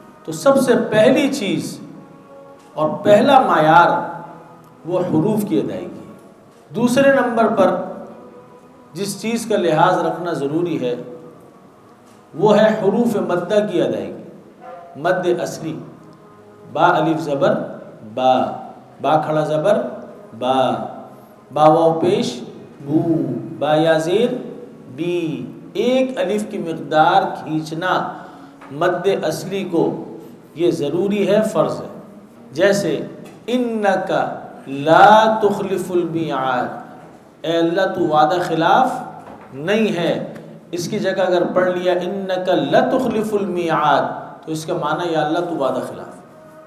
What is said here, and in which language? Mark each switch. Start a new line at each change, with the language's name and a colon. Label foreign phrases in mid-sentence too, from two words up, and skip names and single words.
Urdu: تو سب سے پہلی چیز اور پہلا معیار وہ حروف کی ادائیگی ہے۔ دوسرے نمبر پر جس چیز کا لحاظ رکھنا ضروری ہے وہ ہے حروف مدہ کی ادائیگی۔ مد اصلی، با الف زبر با، با کھڑا زبر با، با واو پیش بو، با یا زیر بی، ایک الف کی مقدار کھینچنا مد اصلی کو یہ ضروری ہے، فرض ہے۔ جیسے
Arabic: انک لا تخلف المیعاد،
Urdu: اے اللہ تو وعدہ خلاف نہیں ہے، اس کی جگہ اگر پڑھ لیا
Arabic: انک لتخلف المیعاد
Urdu: تو اس کا معنی یا اللہ تو وعدہ خلاف۔